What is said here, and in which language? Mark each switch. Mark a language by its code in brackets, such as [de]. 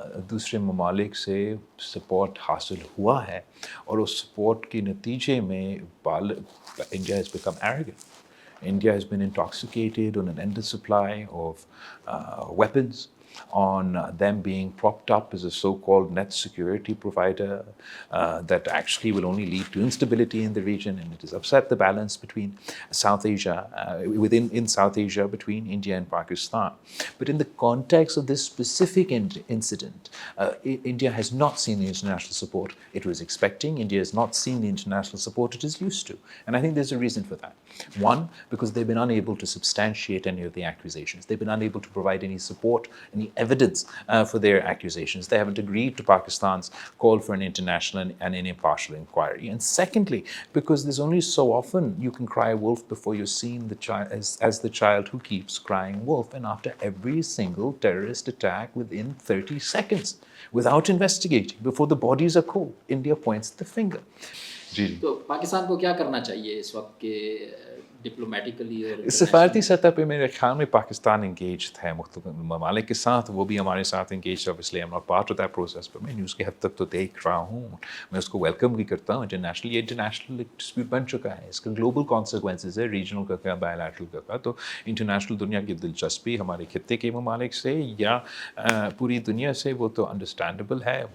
[ur] دوسرے ممالک سے سپورٹ حاصل ہوا ہے اور اس سپورٹ کے نتیجے میں [en] India has become arrogant. India has been intoxicated on an endless supply of weapons, on them being propped up as a so-called net security provider that actually will only lead to instability in the region, and it has upset the balance between South Asia, in South Asia between India and Pakistan. But in the context of this specific incident, India has not seen the international support it was expecting. India has not seen the international support it is used to. And I think there's a reason for that. One, because they've been unable to substantiate any of the accusations. They've been unable to provide any support, any evidence for their accusations. They haven't agreed to Pakistan's call for an international and an impartial inquiry. And secondly, because there's only so often you can cry wolf before you're seen as the child who keeps crying wolf. And after every single terrorist attack within 30 seconds, without investigating, before the bodies are cold, India points the finger. [ur] تو پاکستان کو کیا کرنا چاہیے اس وقت کے ڈپلومیٹیکلی اور سفارتی سطح پہ میرے خیال میں پاکستان انگیجڈ ہے مختلف ممالک کے ساتھ، وہ بھی ہمارے ساتھ انگیجڈ ہے. [en] obviously I'm not part of that process, but [ur] میں نیوز کی حد تک تو دیکھ رہا ہوں، میں اس کو ویلکم بھی کرتا ہوں. یہ انٹرنیشنل ڈسپیوٹ بن چکا ہے، اس کا گلوبل کانسیکوینسز ہے، ریجنل کا کیا، بائے لیٹرل کا کیا. تو انٹرنیشنل دنیا کی دلچسپی ہمارے خطے کے ممالک سے یا پوری دنیا سے وہ تو انڈرسٹینڈیبل ہے.